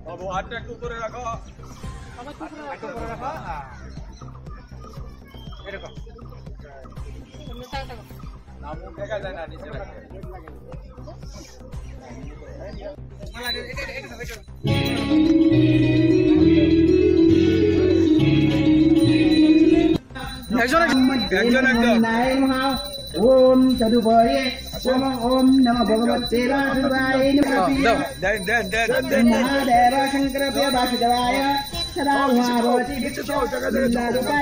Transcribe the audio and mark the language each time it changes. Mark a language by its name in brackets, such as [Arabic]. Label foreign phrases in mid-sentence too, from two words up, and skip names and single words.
[Bangla] হাতটা একটু উপরে রাখো একটু উপরে রাখো এরকম নাম দেখা যায় না নিচে রাখো [Sanskrit] ओम चतुर्भुजे ओम नमः भगवते वासुदेवाय महादेव शंकर वासुदेवाय सदा भवति विष्णुरूपाय